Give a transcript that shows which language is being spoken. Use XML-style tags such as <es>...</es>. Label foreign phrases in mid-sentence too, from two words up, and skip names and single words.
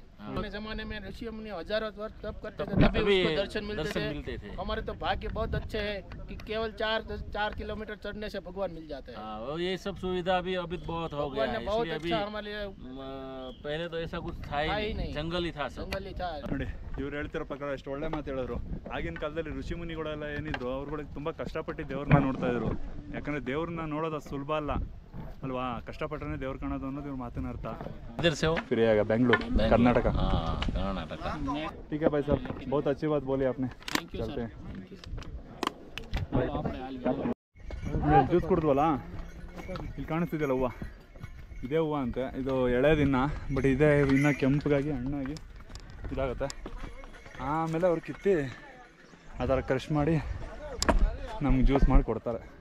<hi>पुराने जमाने में ऋषि मुनि हजारों वर्ष तप करते थे, तभी उसको दर्शन मिलते थे. हमारे तो भाग्य बहुत अच्छे है कि केवल 4 किलोमीटर चढ़ने से भगवान मिल जाते हैं. ये सब सुविधा भी अभी बहुत हो गया है. बहुत अच्छा हमारे लिए. पहले तो ऐसा कुछ था ही नहीं, जंगल ही था.</hi> <kn>ನೋಡಿ, ಇವ್ರು ಹೇಳ್ತಿರೋ ಪ್ರಕಾರ ಎಷ್ಟು ಒಳ್ಳೆ ಮಾತು ಹೇಳಿದ್ರು. ಆಗಿನ ಕಾಲದಲ್ಲಿ ಋಷಿ ಮುನಿಗಳೆಲ್ಲ ಏನಿದ್ರು, ಅವ್ರುಗಳಿಗೆ ತುಂಬ ಕಷ್ಟಪಟ್ಟು ದೇವ್ರನ್ನ ನೋಡ್ತಾ ಇದ್ರು. ಯಾಕಂದರೆ ದೇವ್ರನ್ನ ನೋಡೋದು ಸುಲಭ ಅಲ್ಲ ಅಲ್ವಾ, ಕಷ್ಟಪಟ್ಟರೆ ದೇವ್ರು ಕಾಣೋದು ಅನ್ನೋದು ಇವ್ರ ಮಾತಿನ ಅರ್ಥ. ಫ್ರೀಯಾಗ ಬೆಂಗಳೂರು कर्नाटक.</kn> <hi>ठीक है भाई साहब, बहुत अच्छी बात बोली आपने. चलते हैं.</hi> <kn>ಜ್ಯೂಸ್ ಕುಡಿದ್ವಲ್ಲ, ಇಲ್ಲಿ ಕಾಣಿಸ್ತಿದೆಯಲ್ಲ ಹೂವು, ಇದೇ ಹೂವು ಅಂತೆ. ಇದು ಎಳೆದಿನ್ನ, ಬಟ್ ಇದೇ ಇನ್ನೂ ಕೆಂಪಗಾಗಿ ಹಣ್ಣಾಗಿ ಇದಾಗುತ್ತೆ. ಆಮೇಲೆ ಅವ್ರು ಕಿತ್ತಿ ಆ ಥರ ಕ್ರಷ್ ಮಾಡಿ ನಮ್ಗೆ ಜ್ಯೂಸ್ ಮಾಡಿ ಕೊಡ್ತಾರೆ.</kn>